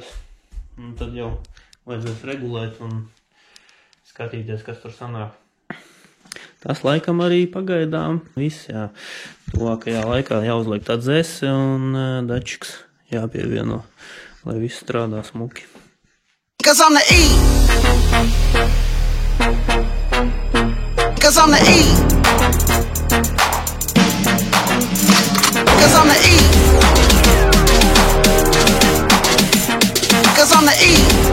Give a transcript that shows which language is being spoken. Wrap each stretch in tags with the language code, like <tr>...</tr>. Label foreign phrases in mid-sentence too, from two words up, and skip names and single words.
<lv>Un tad jau vajadzēs regulēt un skatīties, kas tur sanāk. Tas laikam arī pagaidām viss, jā. Tuvākajā laikā jāuzliek tā dzese un dačiks jāpievieno, lai viss strādā smuki.</lv> <en>Cause I'm the E. Cause I'm the E. Cause I'm the E. Cause I'm the E.</en>